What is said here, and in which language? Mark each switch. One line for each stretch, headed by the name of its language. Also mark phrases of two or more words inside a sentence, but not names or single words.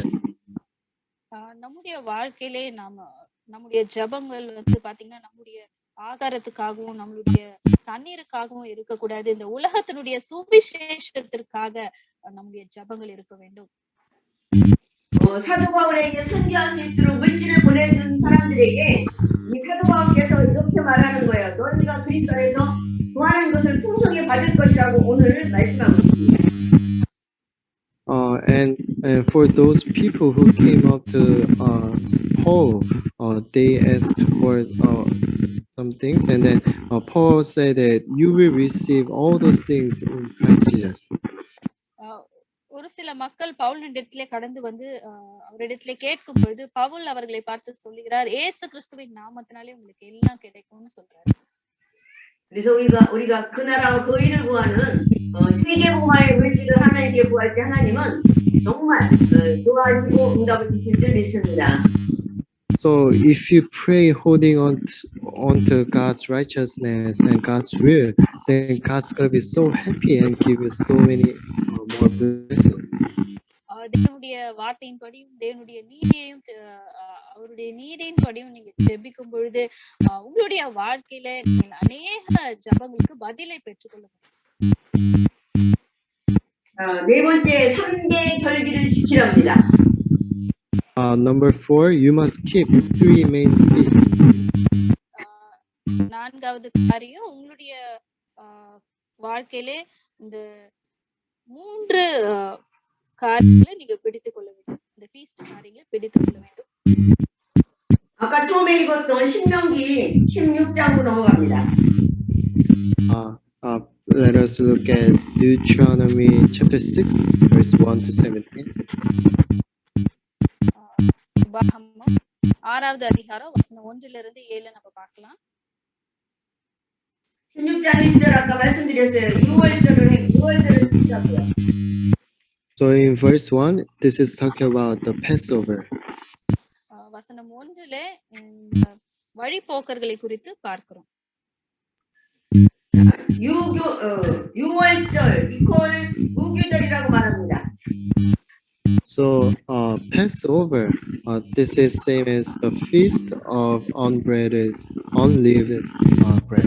Tamil: நம்முடைய வாழ்க்கையிலே நம்முடைய ஜெபங்கள் வந்து பாத்தீங்கன்னா நம்முடைய ஆகாரத்துக்காகவும் நம்மளுடைய தண்ணீருக்காகவும் இருக்கக்கூடாது. இந்த உலகத்தினுடைய சுவிசேஷத்திற்காக நம்முடைய ஜெபங்கள் இருக்க வேண்டும்.
Korean: 사도 바울에게 선교할 수 있도록 물질을 보내준 사람들에게 이 사도 바울께서 이렇게 말하는 거예요. 너희가 그리스도 안에서 구하는 것을 풍성히 받을 것이라고 오늘 말씀하고 있습니다.
English: And for those people who came up to Paul, they asked for some things, and then Paul said that you will receive all those things in Christ Jesus.
Tamil: ஒரு சில மக்கள் பவுலிடத்திலே கடந்து வந்து அவரிடத்திலே கேட்கும் பொழுது பவுல் அவர்களை பார்த்து சொல்லுகிறார், இயேசு கிறிஸ்துவின் நாமத்தினாலே உங்களுக்கு எல்லாம் கிடைக்கும்னு சொல்றாரு.
Korean: 그래서 우리가 그 나라와 그 의를 구하는 세계 복음화의 물질을 하나님께 구할 때 하나님은 정말 좋아하시고 응답을 주실 줄 믿습니다.
English: So if you pray holding on to God's righteousness and God's will, then God's gonna be so happy and give you so many more blessings.
Tamil: தேவனுடைய வார்த்தையின்படியும் தேவனுடைய நீதியையும் அவருடைய நீதியின் படியும் நீங்க ஜெபிக்கும் பொழுது உங்களுடைய வாழ்க்கையில அநேக ஜெபங்களுக்கு பதிலை பெற்றுக்கொள்ள முடியும்.
Korean: 네 번째 3대 절기를 지키랍니다.
English: Number 4, you must keep 3 main feasts.
Tamil: நான்காவது காரியம் உங்களுடைய வாழ்க்கையிலே இந்த 3 காரியங்களை நீங்க பிடித்துக் கொள்ள வேண்டும். இந்த ஃபீஸ்ட் காரியங்களை பிடித்துக் கொள்ள வேண்டும்.
Korean: 아까 처음에 읽었던 신명기 16장으로 넘어갑니다.
English: Let us look at Deuteronomy chapter 6, verse 1 to 17.
Tamil: உபாகமம் 6வது அதிகாரம் வசனம் 1லிருந்து 7 நம்ம பார்க்கலாம்.
Korean: 16장 1절 아까 말씀드렸어요. 6월절을 지키자고요.
English: So in verse 1, this is talking about the Passover.
Tamil: வசனம் 1லே வழிபோக்கர்களை குறித்து பார்க்கிறோம்.
Korean: 6월절 이퀄 무교절이라고 말합니다.
English: So Passover, this is same as the feast of unleavened bread.